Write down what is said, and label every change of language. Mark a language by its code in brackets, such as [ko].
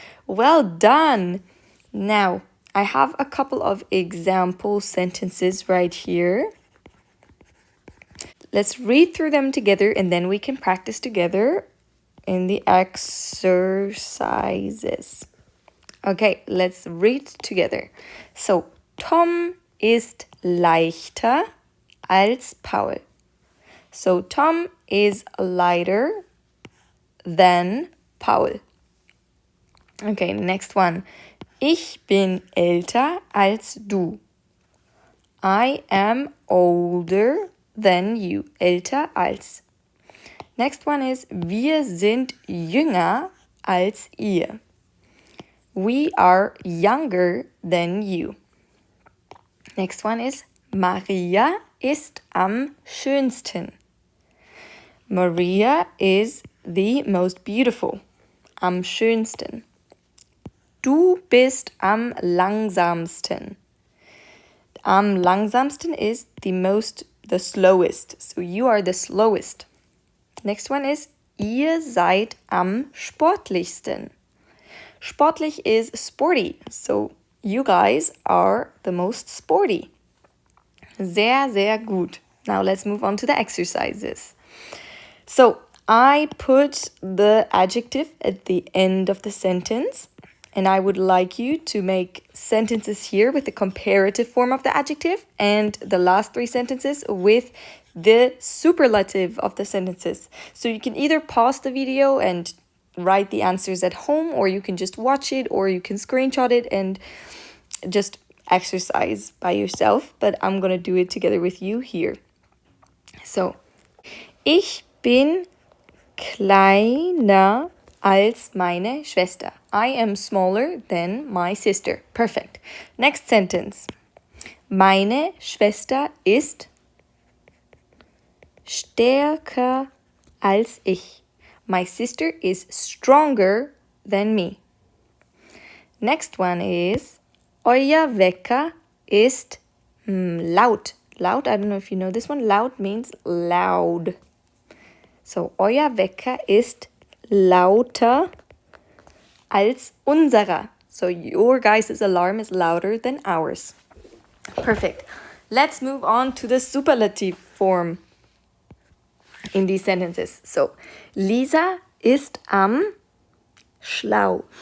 [en] Well done. Now, I have a couple of example sentences right here. Let's read through them together and then we can practice together in the exercises. Okay, let's read together. [de] So, Tom ist leichter als Paul. [en] So, Tom is lighter than Paul. Okay, next one. [de] Ich bin älter als du. [en] I am older than you. [de] Älter als. [en] Next one is, [de] wir sind jünger als ihr. [en] We are younger than you. Next one is, [de] Maria ist am schönsten. [en] Maria is the most beautiful. [de] Am schönsten. Du bist am langsamsten. Am langsamsten [en] is the slowest. So you are the slowest. Next one is, [de] ihr seid am sportlichsten. [en] Sportlich is sporty. So you guys are the most sporty. [de] Sehr, sehr gut. [en] Now let's move on to the exercises. So I put the adjective at the end of the sentence. And I would like you to make sentences here with the comparative form of the adjective and the last three sentences with the superlative of the sentences. So you can either pause the video and write the answers at home, or you can just watch it, or you can screenshot it and just exercise by yourself. But I'm going to do it together with you here. [de] So, ich bin kleiner als meine Schwester. [en] I am smaller than my sister. Perfect. Next sentence. [de] Meine Schwester ist stärker als ich. [en] My sister is stronger than me. Next one is, [de] euer Wecker ist laut. [en] Laut, I don't know if you know this one. Laut means loud. [de] So, euer Wecker ist lauter als unserer. [en] So, your guys' alarm is louder than ours. Perfect. Let's move on to the superlative form in these sentences. [de] So, Lisa ist am schlausten.